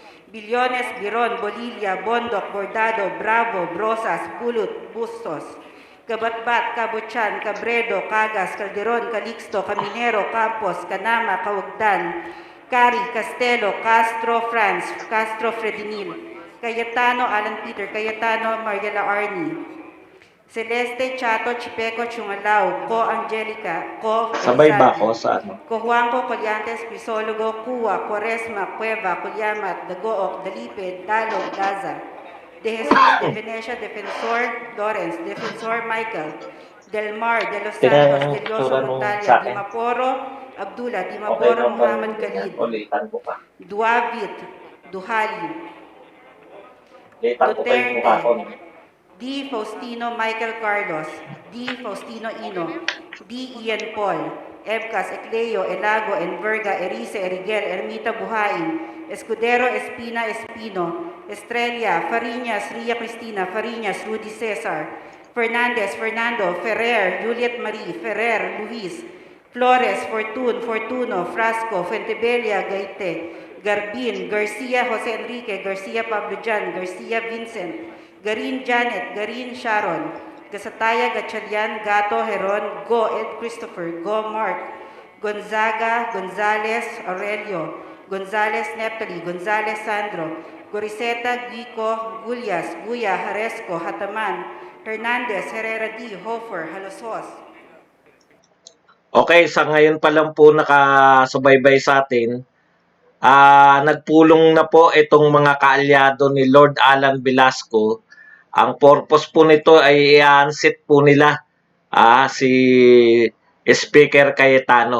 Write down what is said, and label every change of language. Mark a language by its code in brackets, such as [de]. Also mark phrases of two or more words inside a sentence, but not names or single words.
[tl] Billones, Biron, Bolivia, Bondok, Bordado, Bravo, Brosas, Bulut, Bustos, Kabatbat, Kabutyan, Cabredo, Cagas, Calderon, Calixto, Caminero, Campos, Canama, Caugdan, Cari, Castelo, Castro, Franz, Castro, Fredinil, Cayetano, Alan Peter, Cayetano, Mariela Arni, Celeste, Chato, Chipeco, Chungalao, Co Angelica, Co Sabay ba ako Elizalde, sa ano? Co Juanco, Colyantes, Crisologo, Cuwa, Quaresma, Cueva, Colyamat, Dagook, Dalipid, Dalog, Daza, De Jesus, De Venecia, Defensor, Lawrence, Defensor, Michael, Del Mar, De Los Tingnan Santos, yung Delioso, itsura nung Montalia, sa akin. Dimaporo, Abdullah, Okay Dimaporo, naman ba Muhammad yan? Khalid, Ulitan ko pa. Duavit, Duhali, Ulitan ko pa yung mukha ko. Duterte, D. Faustino Michael Carlos, D. Faustino Ino, D. Ian Paul, Ebcas, Ecleo, Elago, Enverga, Erice, Erigel, Ermita Buhain, Escudero, Espina, Espino, Estrella, Fariñas, Ria Cristina, Fariñas, Rudy Cesar, Fernandez, Fernando, Ferrer, Juliet Marie, Ferrer, Luis, Flores, Fortun, Fortuno, Frasco, Fuentebella, Gaite, Garbin, Garcia, Jose Enrique, Garcia Pablo Jan, Garcia Vincent, Garin Janet, Garin Sharon, Gasataya, Gatchalian, Gato, Heron, Go, Ed Christopher, Go, Mark, Gonzaga, Gonzales, Aurelio, Gonzales, Neptali, Gonzales, Sandro, Goriseta, Guico, Gulyas, Guya, Haresco, Hataman, Hernandez, Herrera D, Hofer, Halosos. Okay, sa ngayon pa lang po nakasubaybay sa atin. Nagpulong na po itong mga kaalyado ni Lord Alan Velasco. Ang purpose po nito ay i-unseat po nila si Speaker Cayetano.